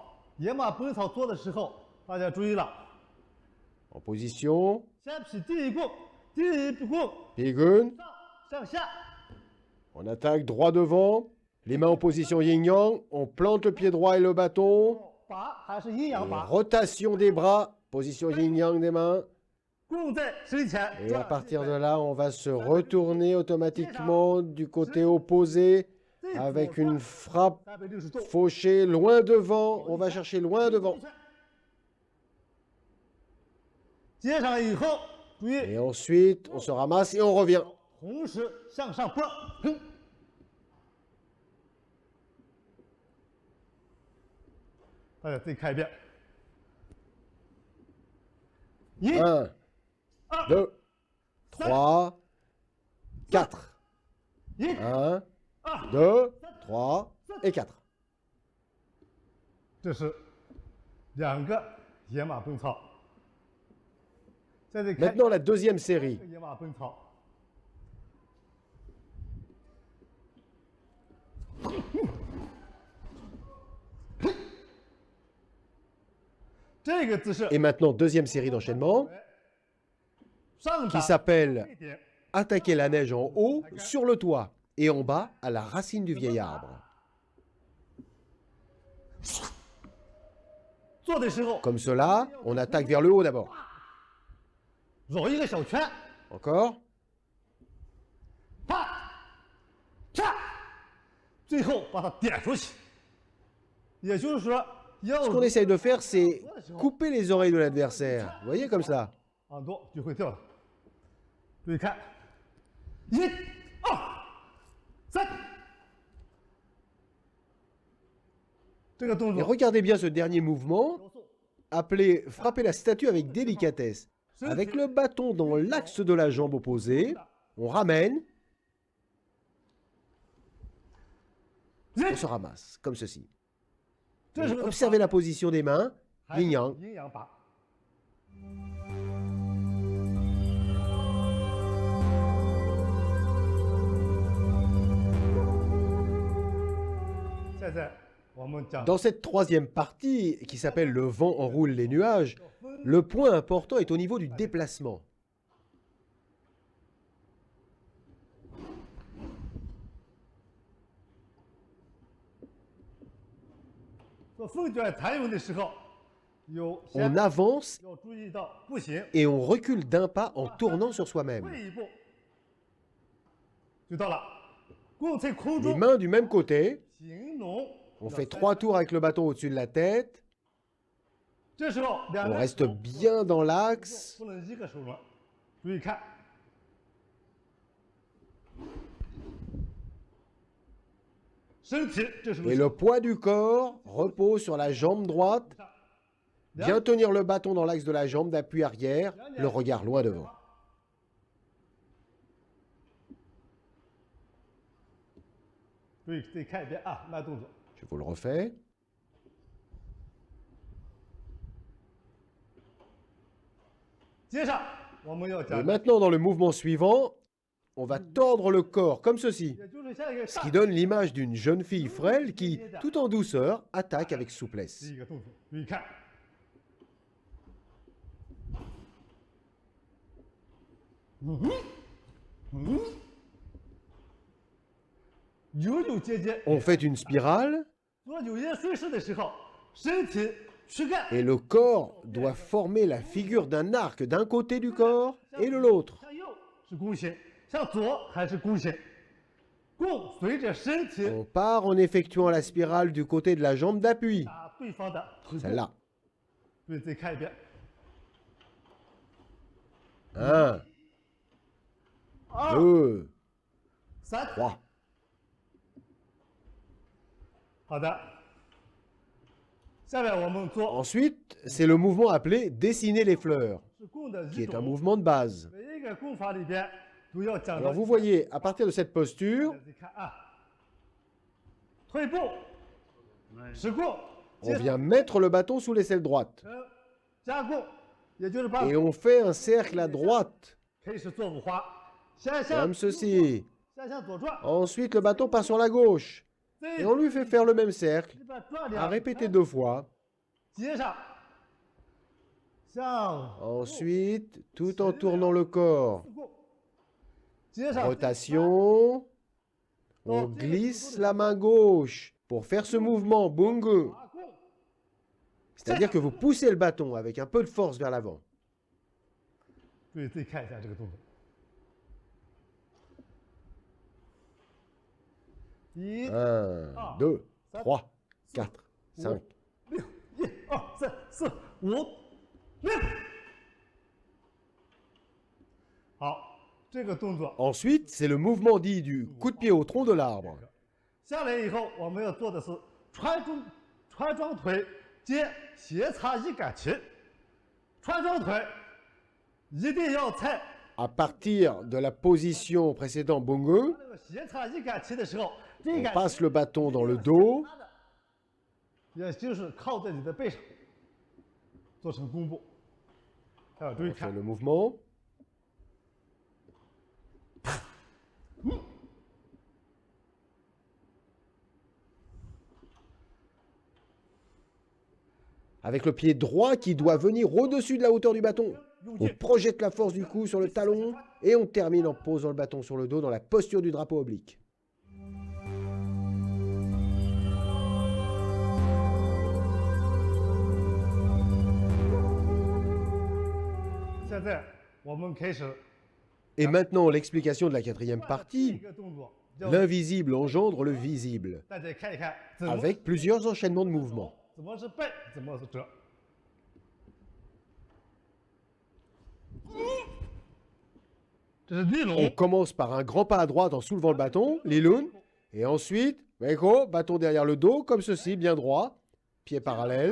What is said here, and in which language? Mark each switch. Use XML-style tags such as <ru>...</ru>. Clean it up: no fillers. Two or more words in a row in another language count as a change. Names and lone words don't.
<zh>野马奔草做的时候，大家注意了，</zh> <fr>En position,</fr> <zh>先劈第一弓，第一弓</zh> <fr>Pigueux,</fr> <zh>上下，</zh> <fr>on attaque droit devant, les mains en position yin-yang, on plante le pied droit et le bâton,</fr> <zh>拔还是阴阳</zh> <fr>et</fr> <zh>拔，</zh> <fr>rotation des bras, position yin-yang des mains,</fr> <zh>弓在身前，</zh> <fr>et à partir de là, on va se retourner automatiquement du côté opposé avec une frappe</fr> <zh>360度，</zh> <fr>fauchée loin devant, on va chercher loin devant.</fr> <zh>接上以后，注意</zh> <fr>Et ensuite, on se ramasse et on revient.</fr> <zh>同时向上拨，哼，大家再看一遍，一、</zh> <fr>1, 2, 3, 4.</fr> <zh>一、</zh> <fr>1, 2, 3 et 4.</fr> <zh>这是两个野马奔草。再看</zh> <fr>Maintenant, la deuxième série.</fr> <zh>野马奔草。这个姿势</zh> <fr>Et maintenant, deuxième série d'enchaînement</fr> <zh>上</zh> <fr>qui</fr> <zh>打</zh> <fr>s'appelle</fr> <zh>这点，</zh> <fr>attaquer la neige en haut, sur le toit, et en bas, à la racine du vieil arbre.</fr> <zh>做的时候</zh> <fr>Comme cela, on attaque vers le haut d'abord. 绕一个小圈， Encore.</fr> <zh>啪，啪，最后把它点出去。也就是说，要</zh> <fr>Ce qu'on essaye de faire, c'est couper les oreilles de l'adversaire. Vous voyez comme ça.</fr> <zh>耳朵就会掉了。注意看，一、二、三，这个动</zh> <fr>Et</fr> <zh>作</zh> <fr>regardez bien ce dernier mouvement, appelé frapper la statue avec délicatesse. Avec le bâton dans l'axe de la jambe opposée, on ramène,</fr> <zh>一</zh> <fr>on se ramasse, comme ceci.</fr> <zh>这是</zh> <fr>Et observez la position des mains, yin-yang.</fr> <zh>阴阳拔。现在我们讲</zh> <fr>Dans cette troisième partie, qui s'appelle le vent enroule les nuages, le point important est au niveau du déplacement.</fr> <zh>做凤卷弹咏的时候，有</zh> <fr>On</fr> <zh>先</zh> <fr>avance</fr> <zh>要注意到步行</zh> <fr>et on recule d'un pas en tournant sur soi-même.</fr> <zh>退一步，就到了。弓在空</zh> <fr>Les</fr> <zh>中</zh> <fr>mains du même côté,</fr> <zh>行拢，</zh> <fr>on fait 3 tours avec le bâton au-dessus de la tête,</fr> <zh>这时候两</zh> <fr>on</fr> <zh>个</zh> <fr>reste bien dans l'axe,</fr> <zh>不能一个手轮，注意看，身体这时候</zh> <fr>et le poids du corps repose sur la jambe droite, bien tenir le bâton dans l'axe de la jambe d'appui arrière, le regard loin devant.</fr> <zh>注意再看一遍啊，慢动作。</zh> <fr>Je vous le refais.</fr> <zh>接上</zh> <fr>Et maintenant, dans le mouvement suivant, on va tordre le corps comme ceci, ce qui donne l'image d'une jeune fille frêle qui, tout en douceur, attaque avec souplesse.</fr> <zh>第一个动作，注意看，扭扭结结，</zh> <fr>On fait une spirale</fr> <zh>做扭结顺势的时候，身体躯干</zh> <fr>et le corps doit former la figure d'un arc d'un côté du corps et de l'autre.</fr> <zh>向右是弓形，向左还是弓形，弓随着身体</zh> <fr>On part en effectuant la spirale du côté de la jambe d'appui,</fr> <zh>打对方的腿部。</zh> <fr>celle-là.</fr> <zh>对，再看一遍。</zh> <fr>1,</fr> <zh>二、</zh> <fr>2,</fr> <zh>三，</zh> <fr>3.</fr> <zh>好的。下面我们做</zh> <fr>Ensuite, c'est le mouvement appelé dessiner les fleurs,</fr> <zh>是弓的</zh> <fr>qui</fr> <zh>一</zh> <fr>est un</fr> <zh>种。</zh> <fr>mouvement de base.</fr> <zh>每一个弓法里边都要讲</zh> <fr>Alors</fr> <zh>到。</zh> <fr>vous voyez, à partir de cette posture,</fr> <zh>再看啊，退步，使弓，</zh> <fr>on vient mettre le bâton sous l'aisselle droite.</fr> <zh>加弓，也就是把</zh> <fr>Et on fait un cercle à droite,</fr> <zh>开始做五花，先向</zh> <fr>comme ceci.</fr> <zh>先向左转，</zh> <fr>Ensuite, le bâton part sur la gauche.</fr> <zh>再</zh> <fr>Et on lui fait faire le même cercle,</fr> <zh>把转</zh> <fr>à</fr> <zh>两</zh> <fr>répéter 2 fois.</fr> <zh>接上，向</zh> <fr>Ensuite, tout en tournant le corps. 弓，接上 Rotation. On glisse la main gauche pour faire ce mouvement bungu.</fr> <zh>打弓，</zh> <fr>C'est-à-dire que vous poussez le bâton avec un peu de force vers l'avant.</fr> <zh>对，再看一下这个动作。一、</zh> <fr>1, 2, 3, 4, 5.</fr> <zh>六，一、二、三、四、五、六。好，这个动作</zh> <fr>Ensuite, c'est le mouvement dit du coup de pied au tronc de l'arbre.</fr> <zh>下来以后，我们要做的是穿桩腿接斜插一杆旗。穿桩腿一定要在</zh> <fr>À partir de la position précédente bungu,</fr> <zh>那个斜插一杆旗的时候，这</zh> <fr>on</fr> <zh>一杆</zh> <fr>passe le bâton dans le dos.</fr> <zh>也就是靠在你的背上，做成弓步。还要注意</zh> <fr>On fait</fr> <zh>看，</zh> <fr>le mouvement. Avec le pied droit qui doit venir au-dessus de la hauteur du bâton. On projette la force du coup sur le talon et on termine en posant le bâton sur le dos dans la posture du drapeau oblique.</fr> <zh>现在我们开始</zh> <fr>Et maintenant, l'explication de la quatrième</fr> <zh>第一</zh> <fr>partie.</fr> <zh>个动作，叫</zh> <fr>L'invisible engendre le visible,</fr> <zh>大家看一看，怎么</zh> <fr>avec plusieurs enchaînements de mouvements.</fr> <zh>怎么是背，怎么是折。这是立</zh> <fr>On</fr> <zh>龙，</zh> <fr>commence par un grand pas à droite en soulevant le bâton, l'ilun, et ensuite, Meiko, bâton derrière le dos, comme ceci, bien droit, pied parallèle.</fr>